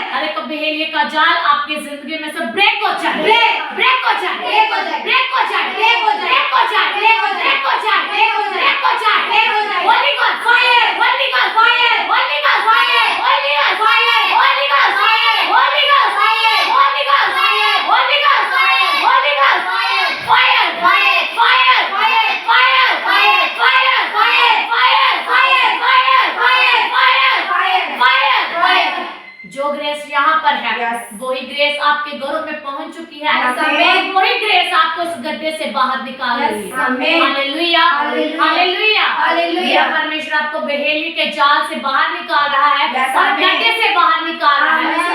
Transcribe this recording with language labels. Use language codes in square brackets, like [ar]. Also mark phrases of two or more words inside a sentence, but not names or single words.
[hi] हर एक बहेलिए का जाल आपकी जिंदगी में से ब्रेक हो जाए, ब्रेक हो जाए, ब्रेक हो जाए, ब्रेक हो जाए, ब्रेक हो जाए, ब्रेक हो जाए, ब्रेक हो जाए, ब्रेक हो जाए, ब्रेक हो जाए, ब्रेक हो जाए, ब्रेक हो जाए। [en] Holy God fire, Holy God fire, Holy God fire, Holy God fire, Holy God fire, Holy God fire, Holy God fire, Holy God fire, Holy God fire, fire, fire, fire, fire, fire, fire, fire, fire, fire, fire, fire, fire, fire, fire, fire. [hi] जो ग्रेस यहाँ पर है, वही ग्रेस आपके घरों में पहुंच चुकी है, और वही ग्रेस आपको इस गड्ढे से बाहर निकाल रही है। हालेलुया, हालेलुया, हालेलुया। परमेश्वर आपको बहेली के जाल से बाहर निकाल रहा है, और गड्ढे से बाहर निकाल रहा है।